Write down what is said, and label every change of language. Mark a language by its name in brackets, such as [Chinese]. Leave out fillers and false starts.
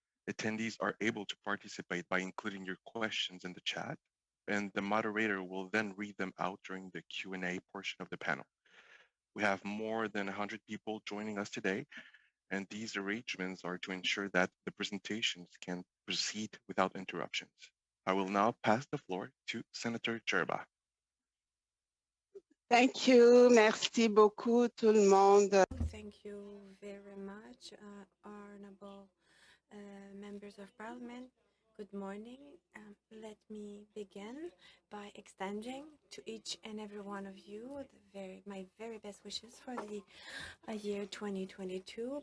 [English] Attendees are able to participate by including your questions in the chat, and the moderator will then read them out during the Q&A portion of the panel. We have more than 100 people joining us today, and these arrangements are to ensure that the presentations can proceed without interruptions. I will now pass the floor to Senator Jerba. Thank you. [French] Merci beaucoup, tout le monde. [English] Thank you very much, honorable members of parliament. Good morning. Let me begin by extending to each and every one of you my very best wishes for the year 2022.